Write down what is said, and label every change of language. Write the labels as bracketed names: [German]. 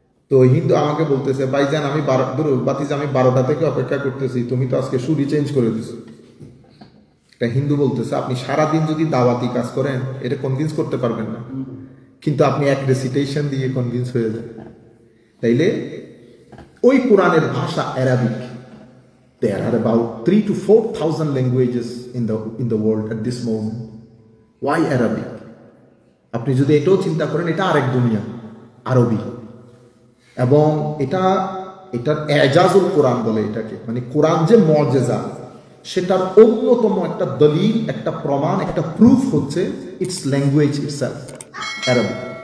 [Bangla] তো হিন্দু আমাকে বলতেছে, ভাইজান আমি বাতিজা আমি 12টা থেকে অপেক্ষা করতেছি, তুমি তো আজকে সুরই চেঞ্জ করে দিছো। একটা হিন্দু বলতেছে, আপনি সারাদিন যদি দাওয়াতি কাজ করেন এটা কনভিন্স করতে পারবেন না, কিন্তু আপনি এক রেসিটেশন দিয়ে কনভিন্স হয়ে যান। তাইলে ওই কোরআনের ভাষা Arabic. [English] There are about 3,000 to 4,000 languages in the world at this moment. Why Arabic? [Bangla] আপনি যদি এটাও চিন্তা করেন, এটা আরেক দুনিয়া, আরবি। এবং এটার এজাজুল কোরআন বলে এটাকে, মানে কোরআন যে মুজিজা, সেটার অন্যতম একটা দলিল, একটা প্রমাণ, একটা প্রুফ হচ্ছে [English] its language itself, [Bangla] আরবি।